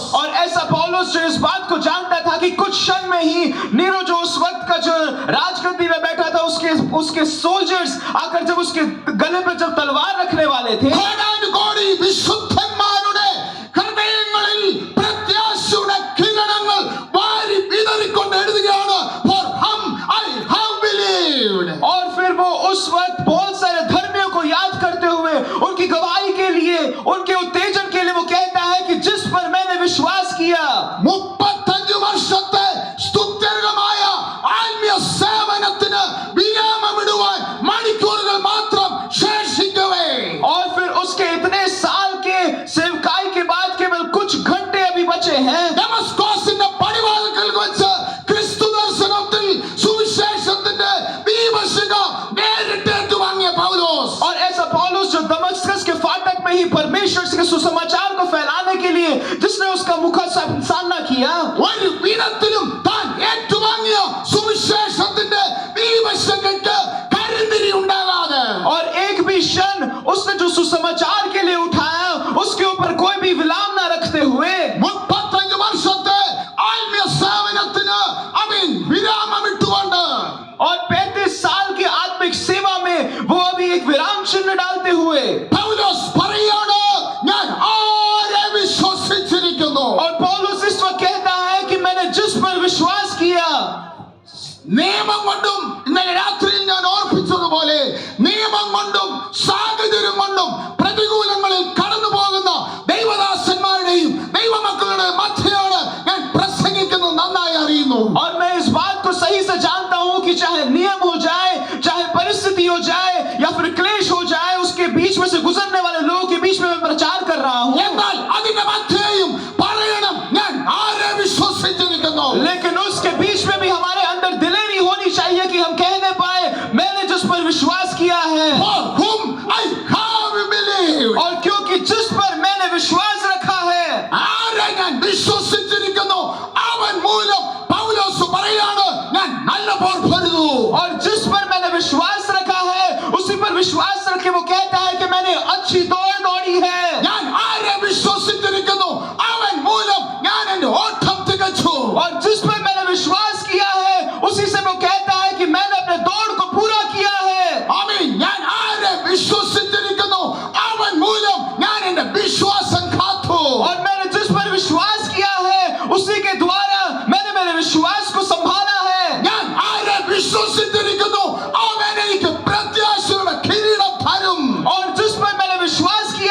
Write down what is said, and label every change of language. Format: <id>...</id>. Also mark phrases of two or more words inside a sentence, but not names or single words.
<hi>और ऐसा पौलुस जो इस बात को जानता था कि कुछ क्षण में ही नीरो जो उस वक्त का जो राजगद्दी में बैठा था उसके सोल्जर्स आकर जब उसके गले पे जब तलवार रखने वाले थे,</hi> <ml>കോടാനുകോടി വിശുദ്ധന്മാരുടെ ഹൃദയങ്ങളിൽ പ്രത്യാശയുടെ കിരണങ്ങൾ വാരി വിതറിക്കൊണ്ട് എഴുതുകയാണ്,</ml> <en>for whom I have believed.</en> <hi>और फिर वो उस वक्त बहुत सारे धर्मियों को याद करते हुए उनकी गवाही के लिए, उनके उत्तेजन के लिए वो कहता है कि जिस पर मैंने विश्वास किया.</hi> <ml>35 വർഷത്തെ സ്തുത്യർഹമായ ആത്മീയ സേവനത്തിന് വിരാമമിടുവാൻ മണിക്കൂറുകൾ മാത്രം ശേഷിക്കവേ,</ml> <hi>और फिर उसके इतने साल के सेवकाई के बाद केवल कुछ घंटे अभी बचे हैं.</hi> <ml>ഡെമസ്കോസിന്റെ പടിവാതിൽക്കൽ വെച്ച് ക്രിസ്തു ദർശനത്തിൽ സുവിശേഷത്തിന്റെ ദീപശിഖ നേരിട്ട് ഏറ്റുവാങ്ങിയ പൗലോസ്.</ml> <hi>और ऐसा पौलुस जो दमस्कस के फाटक में ही परमेश्वर के सुसमाचार को फैलाने के लिए जिसने उसका मुखा सामना किया,</hi> <ml>ഒരു വിധത്തിലും താൻ ഏറ്റുവാങ്ങിയ സുവിശേഷത്തിന്റെ ദീപശിഖയ്ക്ക് കരിന്തിരി ഉണ്ടാകാതെ,</ml> <hi>और एक भी क्षण उसने जो सुसमाचार के लिए उठाया उसके ऊपर कोई भी विलाम ना रखते हुए</hi> <ml>35 വർഷത്തെ ആത്മീയ സേവനത്തിന് വിരാമമിട്ടുകൊണ്ട്,</ml> <hi>और 35 साल की आत्मिक सेवा में वो अभी एक विराम चिन्ह डालते हुए</hi> <ml>പൗലോസ് പറയാണ്, ഞാൻ ആരെ വിശ്വസിച്ചിരിക്കുന്നു.</ml> <hi>और पौलुस इस वक्त कहता है कि मैंने जिस पर विश्वास किया.</hi> <ml>നിയമം കൊണ്ടും ഇന്നലെ രാത്രിയിൽ ഞാൻ ഓർപ്പിച്ചതുപോലെ നിയമം കൊണ്ടും സാഹചര്യം കൊണ്ടും പ്രതികൂലങ്ങളിൽ കടന്നു പോകുന്ന ദൈവദാസന്മാരുടെയും ദൈവമക്കളുടെ മധ്യയാണ് ഞാൻ പ്രസംഗിക്കുന്നത് നന്നായി അറിയുന്നു.</ml> <hi>और मैं इस बात को सही से जानता हूं कि चाहे नियम हो जाए, चाहे परिस्थिति हो जाए या फिर क्लेश हो जाए, उसके बीच में से गुजरने वाले लोगों के बीच में मैं प्रचार कर रहा हूं.</hi> <ml>എന്നാൽ അതിന്റെ മധ്യയും പറയണം ഞാൻ ആരെ വിശ്വസിച്ചിരിക്കുന്നു.</ml> <hi>लेकिन उसके बीच में भी हमारे अंदर दिलेरी होनी चाहिए कि हम कहने पाए मैंने जिस पर विश्वास किया है.</hi> <en>For whom I have believed.</en> <hi>और क्योंकि जिस पर मैंने विश्वास रखा है,</hi> <ml>ആരെ ഞാൻ വിശ്വസിച്ചിരിക്കുന്നു അവൻ മൂലം പൗലോസ് പറയാണ് ഞാൻ നല്ല പോർ പൊരുതു.</ml> <hi>और जिस पर मैंने विश्वास रखा है उसी पर विश्वास रखे वो कहता है कि मैंने अच्छी दौड़ दौड़ी है.</hi> <ml>ഞാൻ ആരെ വിശ്വസിച്ചിരിക്കുന്നു അവൻ മൂലം ഞാൻ എന്റെ ഓട്ടം തികച്ചു.</ml> <hi>और जिस पर मैंने विश्वास किया है उसी से वो कहता है कि मैंने अपने दौड़ को पूरा किया है.</hi> <ml>ആമേൻ. ഞാൻ ആരെ വിശ്വസിച്ചിരിക്കുന്നു അവൻ മൂലം ഞാൻ എന്റെ വിശ്വാസം കാത്തു.</ml> <hi>और मैंने जिस पर विश्वास किया है उसी के द्वारा मैंने मेरे विश्वास को संभाला है.</hi> <ml>ഞാൻ ആരെ വിശ്വസിച്ചിരിക്കുന്നു അവൻ എനിക്ക് പ്രത്യാശയുടെ കിരീടം തരും.</ml> <hi>और जिस पर मैंने विश्वास</hi>